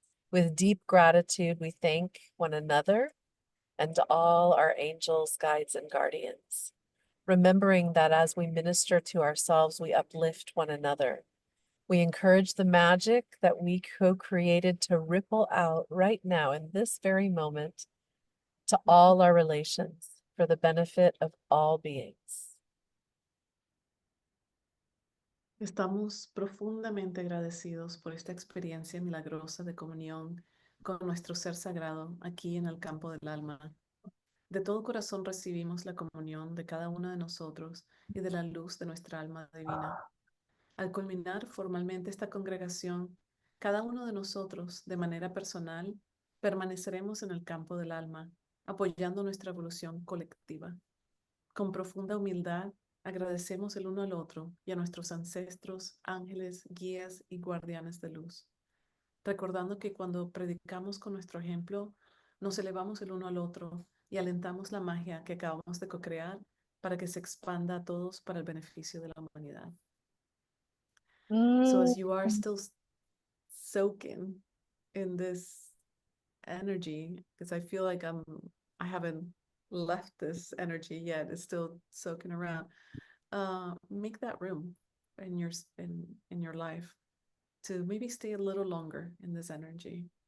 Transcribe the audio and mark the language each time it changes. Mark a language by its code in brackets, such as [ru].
[en] With deep gratitude, we thank one another and all our angels, guides, and guardians, remembering that as we minister to ourselves, we uplift one another. We encourage the magic that we co-created to ripple out right now in this very moment to all our relations for the benefit of all beings. [es] Estamos profundamente agradecidos por esta experiencia milagrosa de comunión con nuestro ser sagrado aquí en el campo del alma. De todo corazón recibimos la comunión de cada uno de nosotros y de la luz de nuestra alma divina. Al culminar formalmente esta congregación, cada uno de nosotros, de manera personal, permaneceremos en el campo del alma, apoyando nuestra evolución colectiva. Con profunda humildad, agradecemos el uno al otro y a nuestros ancestros, ángeles, guías y guardianes de luz. Recordando que cuando predicamos con nuestro ejemplo, nos elevamos el uno al otro y alentamos la magia que acabamos de co-crear para que se expanda a todos para el beneficio de la humanidad. [en] So as you are still soaking in this energy, because I feel like I haven't left this energy yet, it's still soaking around. Make that room in your life to maybe stay a little longer in this energy.